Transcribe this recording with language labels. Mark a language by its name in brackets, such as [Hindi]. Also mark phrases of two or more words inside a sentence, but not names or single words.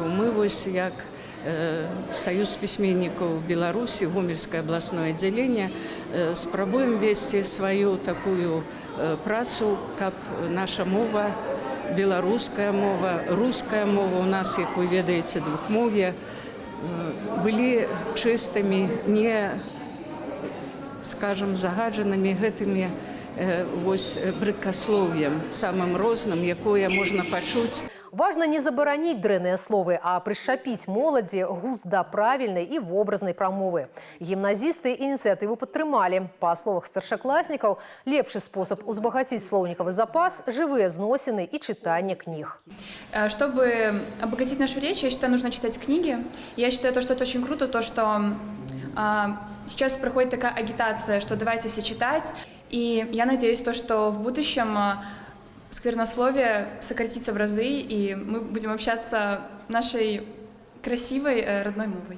[Belarusian] Мы вось як Саюз пісьменнікаў Беларусі, Гомельскае абласное аддзяленне, спрабуем весці сваю такую працу, каб наша мова, беларуская мова, руская мова, у нас, як вы ведаеце, двухмоўе, былі чыстымі, не, скажем, загаджанымі гэтымі вось брыдкаслоўем, самым розным, якое можна пачуць. Важна не забараніць дрэнныя словы, а прышчапіць моладзі густ да правільнай і вобразнай прамовы. Гімназісты ініцыятыву падтрымалі. Па словах старшакласнікаў, лепшы спосаб узбагаціць слоўнікавы запас – жывыя зносіны і чытанне кніг. [Russian] Чтобы обогатить нашу речь, я считаю, нужно читать книги. Я считаю, что это очень круто, то, что сейчас проходит такая агитация, что давайте все читать. И я надеюсь, что в будущем сквернословие сократится в разы, и мы будем общаться нашей красивой родной мовой.